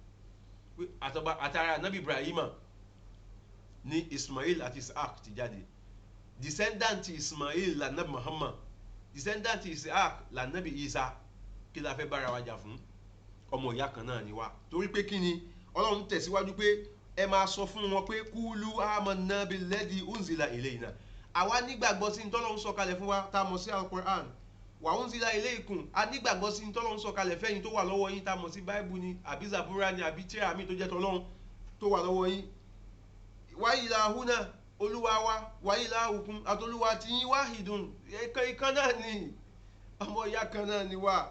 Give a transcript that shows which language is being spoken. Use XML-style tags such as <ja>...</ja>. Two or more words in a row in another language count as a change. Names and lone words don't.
<yo>Àtàrà Nabi Ibrahima ní Ismail àti Isaac ti jáde. Descendant Ismail la Nabi Muhammad, descendant Isaac la Nabi Isa. Kí la fẹ́ bára wa jà fún? Ọmọ ìyá kan náà ni wa. Torí pé kí ni Ọlọ́run tẹ̀síwájú pé ẹ máa sọ fún wọn pé</yo> <ar>قولوا آمنا بالذي أنزل إلينا.</ar> <yo>Àwa nígbàgbọ́ sí ntọ́lọ́run sọ̀kalẹ̀ fún wa tá a mọ̀ sí Al-Qur'an.</yo> <ar>وأنزل إليكم</ar> <yo>a nígbàgbọ́ sí ntọ́lọ́run sọ̀kalẹ̀ fẹ́yìn tó wà lọ́wọ́ yín tá a mọ̀ sí Bible ni àbí Zabura ni àbí tíra mi tó jẹ́ tọ́lọ́run tó wà lọ́wọ́ yín.</yo> <ar>وإلهنا</ar> <yo>olúwa wa</yo> <ar>وإلهكم</ar> <yo>àtolúwa tí yín wahidun ìkan náà ni ọmọ ìyá kan náà ni wa.</yo>